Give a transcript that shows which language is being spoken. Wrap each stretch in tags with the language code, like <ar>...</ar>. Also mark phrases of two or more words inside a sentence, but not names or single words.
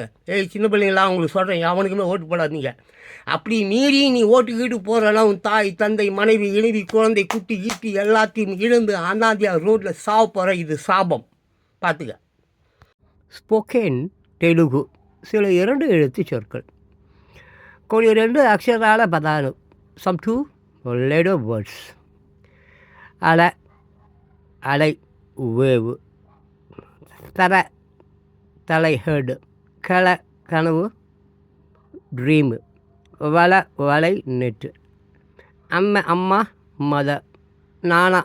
<ta>சின்ன பிள்ளைங்களாம் அவங்களுக்கு சொல்கிறேன், அவனுக்குமே ஓட்டு போடாதீங்க. அப்படி மீறி நீ ஓட்டுக்கிட்டு போகிறனா உன் தாய் தந்தை மனைவி இணைவி குழந்தை குட்டி ஈட்டி எல்லாத்தையும் இழந்து அனாதியா ரோட்டில் சாவ போகிற. இது சாபம், பார்த்துக்க.</ta> <en>spoken Telugu</en> <ta>சில 2 எழுத்து சொற்கள்.</ta> <te>కొన్ని 2 అక్షరాల పదాలు.</te> <en>some 2 letter words.</en> <ta>அலை வேவு, தலை ஹெட், கனவு ட்ரீமு, வலை நெட்டு, அம்மா மதர், நானா</ta>